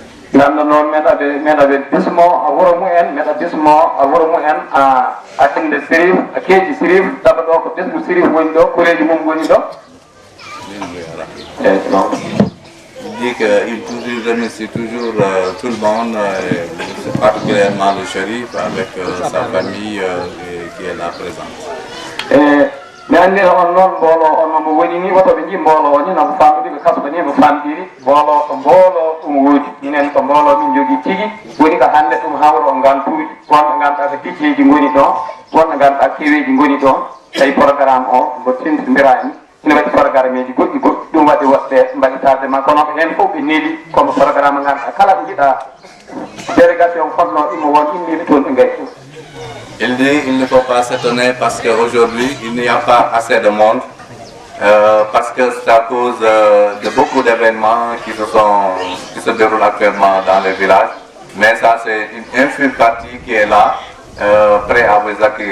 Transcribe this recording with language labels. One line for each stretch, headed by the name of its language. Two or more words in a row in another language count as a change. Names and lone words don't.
French: Il dit qu'il remercie toujours tout le monde, particulièrement le shérif avec sa famille qui est là présente.
Fula: mi anndira on noon mbooloo on mo woni ni woto ɓe jii mbooloo o ni no famɗude ko kasba ni no famɗiri mbooloo ko mbooloo ɗum woodi minen ko mbooloo min jogii tigi woni ko hannde ɗum hawra o ngantuuji wonɓe ngannduɗaa ko dicceeji ngoni ɗon wonɓe ngannduɗaa keweeji ngoni ɗon tawi programme o mbo tintindiraani ina waɗi programme eji goɗɗi ɗum waɗi woɗɓe mbaɗi tardement kono heen fof ɓe neeli komo programme ngannduɗaa kala ko jiɗa délégation fotnoo ɗum won immiɓe toon ɓe ngari fof.
French: Il dit qu'il ne faut pas s'étonner parce qu'aujourd'hui, il n'y a pas assez de monde, parce que c'est à cause de beaucoup d'événements qui se déroulent actuellement dans les villages. Mais ça, c'est une infime partie qui est là, prêt à vous accueillir.